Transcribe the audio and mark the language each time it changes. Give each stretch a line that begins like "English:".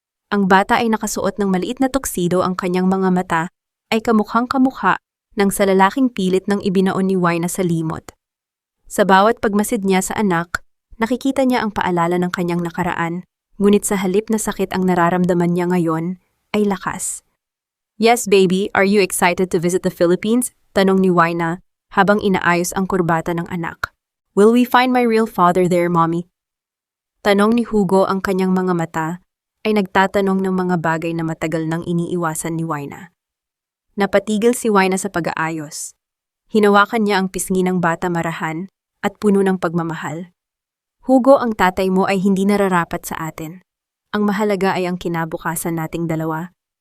Filipino: Ang bata ay nakasuot ng maliit na tuxedo, ang kanyang mga mata ay kamukhang-kamukha ng sa lalaking pilit ng ibinaon ni Wina sa limot. Sa bawat pagmasid niya sa anak, nakikita niya ang paalala ng kanyang nakaraan, ngunit sa halip na sakit ang nararamdaman niya ngayon ay lakas.
English: "Yes, baby, are you excited to visit the Philippines?"
Filipino: Tanong ni Wina habang inaayos ang kurbata ng anak.
English: "Will we find my real father there, mommy?"
Filipino: Tanong ni Hugo, ang kanyang mga mata ay nagtatanong ng mga bagay na matagal nang iniiwasan ni Wina. Napatigil si Wina sa pag-aayos. Hinawakan niya ang pisngi ng bata, marahan at puno ng pagmamahal. "Hugo, ang tatay mo ay hindi nararapat sa atin. Ang mahalaga ay ang kinabukasan nating dalawa.